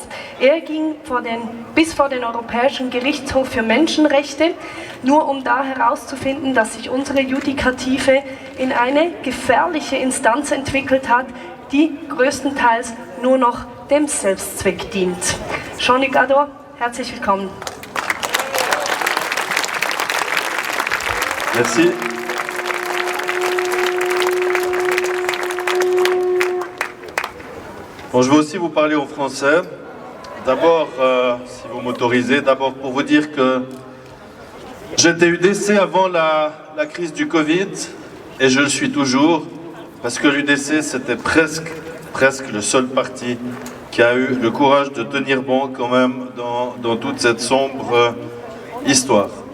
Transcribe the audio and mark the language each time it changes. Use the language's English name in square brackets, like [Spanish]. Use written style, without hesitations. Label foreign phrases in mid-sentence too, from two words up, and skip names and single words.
[German] Er ging bis vor den Europäischen Gerichtshof für Menschenrechte, nur um da herauszufinden, dass sich unsere Judikative in eine gefährliche Instanz entwickelt hat, die größtenteils nur noch dem Selbstzweck dient. Jean-Luc Ador, herzlich willkommen. [French] Merci. Bon, je vais aussi vous parler en français. D'abord, si vous m'autorisez, d'abord pour vous dire que j'étais UDC avant la crise du Covid, et je le suis toujours, parce que l'UDC c'était presque le seul parti qui a eu le courage de tenir bon quand même dans toute cette sombre histoire.